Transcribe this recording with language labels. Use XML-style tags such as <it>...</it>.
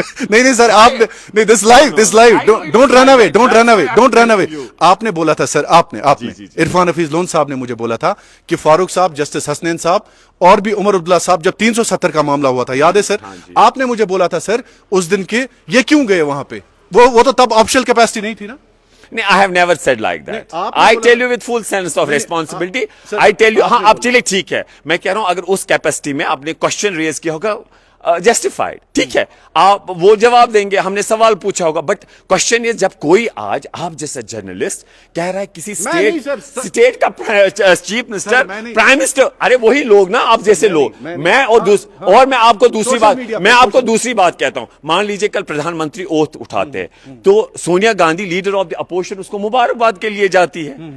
<ur>نہیں سر آپ نے</ur> <en>this live don't run away</en> <ur>آپ نے بولا تھا سر آپ نے عرفان حفیظ لون صاحب نے مجھے بولا تھا کہ فاروق صاحب جسٹس حسنین صاحب اور بھی عمر عبداللہ صاحب جب 370 کا معاملہ ہوا تھا یاد ہے سر آپ نے مجھے بولا تھا سر اس دن کہ یہ کیوں گئے وہاں پہ وہ تو تب آفشل کیپیسٹی نہیں تھی نا</ur> <en>I have never said like that. I tell you with full sense of responsibility. I tell you</en> <ur>ہاں اب چلیے ٹھیک ہے میں کہہ رہا ہوں اگر اس کیپیسٹی میں آپ نے کوشچن ریز کیا ہوگا جسٹیفائڈ ٹھیک ہے آپ وہ جواب دیں گے ہم نے سوال پوچھا ہوگا بٹ کوشچن یہ جب کوئی آج آپ جیسا جرنلسٹ کہہ رہا ہے کسی اسٹیٹ کا چیف منسٹر پرائم منسٹر ارے وہی لوگ نا آپ جیسے لوگ میں اور میں آپ کو دوسری بات کہتا ہوں مان لیجیے کل پردھان منتری اوتھ اٹھاتے ہیں تو Sonia Gandhi leader of the opposition اس کو مبارکباد کے لیے جاتی ہے</ur>